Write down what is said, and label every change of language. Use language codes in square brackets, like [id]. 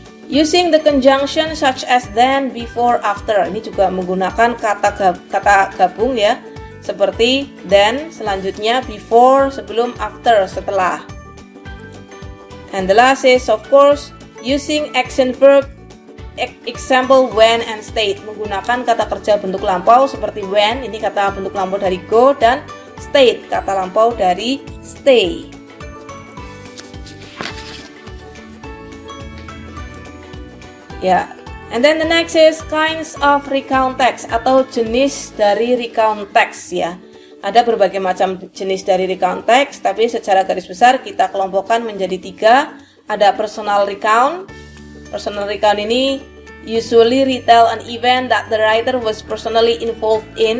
[en] Using the conjunction such as then, before, after. [id] Ini juga menggunakan kata gabung ya, seperti then, selanjutnya before, sebelum, after, setelah. [en] And the last is of course using action verb, example when and stayed. [id] Menggunakan kata kerja bentuk lampau seperti when, ini kata bentuk lampau dari go, dan stayed, kata lampau dari stay. [en] Ya, and then the next is kinds of recount text [id] atau jenis dari recount text ya. Ada berbagai macam jenis dari recount text, tapi secara garis besar kita kelompokkan menjadi 3. Ada personal recount. [en] Personal recount ini usually retell an event that the writer was personally involved in.